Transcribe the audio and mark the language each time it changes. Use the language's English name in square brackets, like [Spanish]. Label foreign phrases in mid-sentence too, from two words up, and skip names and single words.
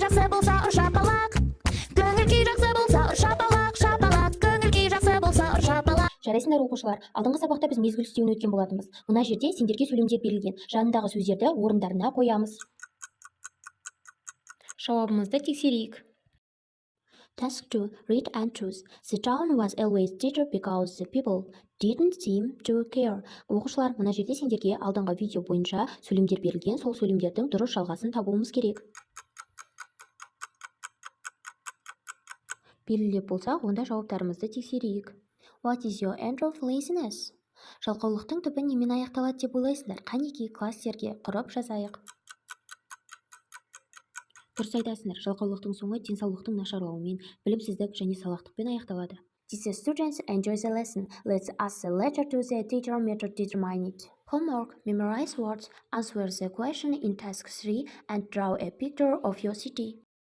[Kazakh] болса ұр шапалақ. Көңіл күй жақсы болса ұр шапалақ, шапалақ. Көңіл күй жақсы болса ұр шапалақ. Жарайсыңдар оқушылар, алдыңғы сабақта біз мезгіл үстеуін өткен болатынбыз. Мына жерде сендерге сөйлемдер берілген. Жанындағы сөздерді орындарына қоямыз. Жауабымызды тексерейік. [English] Task 2. Read and choose. The town was always dirty because the people didn't seem to care. [Kazakh] Оқушылар, мына жерде сендерге алдыңғы видео бойынша сөйлемдер берілген, сол сөйлемдердің дұрыс жалғасын табуымыз керек. Белгілеп болсақ, онда жауаптарымызды тексерейік. [English] What is your end of laziness? [Kazakh] Жалқаулықтың түбі немен аяқталады деп ойлайсыңдар? Қанеки класстерге құрып жазайық. Дұрыс айтасыңдар, жалқаулықтың соңы денсаулықтың нашарлауымен, білімсіздік және салақтықпен аяқталады. [English] Did the students enjoy the lesson? Let's ask the letter to the teacher method determine it. Homework: memorize words, answer the question in task 3 and draw a picture of your city.